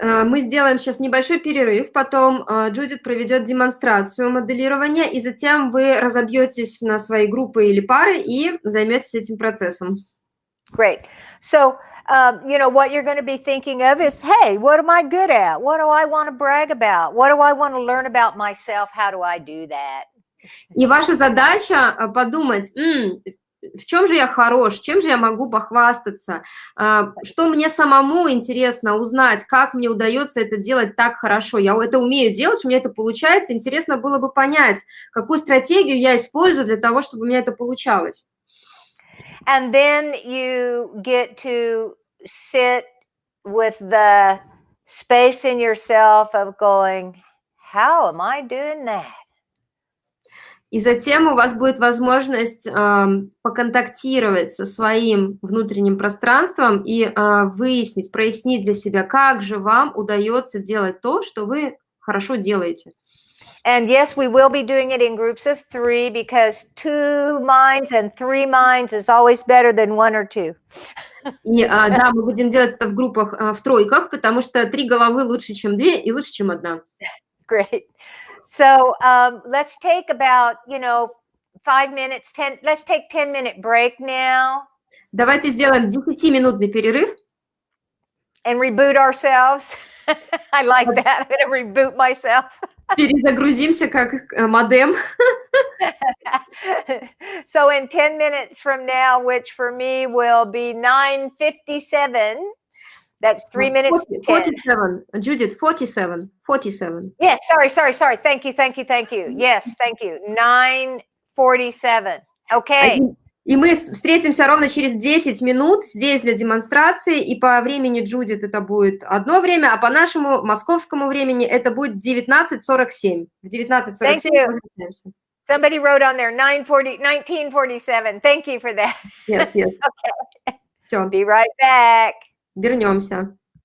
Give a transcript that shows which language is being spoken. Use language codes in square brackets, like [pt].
[ru] Мы сделаем сейчас небольшой перерыв, потом Джудит проведет демонстрацию моделирования, и затем вы разобьетесь на свои группы или пары и займетесь этим процессом. [en] Great. So, what you're going to be thinking of is, hey, what am I good at? What do I want to brag about? What do I want to learn about myself? How do I do that? [ru] И ваша задача подумать, в чем же я хорош, чем же я могу похвастаться, что мне самому интересно узнать, как мне удается это делать так хорошо. Я это умею делать, у меня это получается. Интересно было бы понять, какую стратегию я использую для того, чтобы у меня это получалось. [en] And then you get to sit with the space in yourself of going, how am I doing that? [ru] И затем у вас будет возможность поконтактировать со своим внутренним пространством и выяснить, прояснить для себя, как же вам удается делать то, что вы хорошо делаете. [en] And yes, we will be doing it in groups of 3 because 2 minds and 3 minds is always better than 1 or 2. [ru] И да, мы будем делать это в группах, в тройках, потому что 3 головы лучше, чем 2, и лучше, чем 1. [en] Great. So let's take about, 5 minutes, let's take 10-minute break now. [ru] Давайте сделаем 10-минутный перерыв. [en] And reboot ourselves. I like that. I'm going to reboot myself. [ru] Перезагрузимся как модем. [en] So in 10 minutes from now, which for me will be 9:57, that's 3 minutes to 10. 47, Judith, 47. Yes, sorry. Thank you. Yes, thank you. 9:47. Okay. [ru] И мы встретимся ровно через 10 минут здесь для демонстрации, и по времени Джудит это будет одно время, а по нашему московскому времени это будет 19:47. В 19:47 мы встречаемся. [en] Somebody wrote on there 19:47. Thank you for that. Yes. Okay. [ru] Все. [en] Be right back. [ru] Вернемся.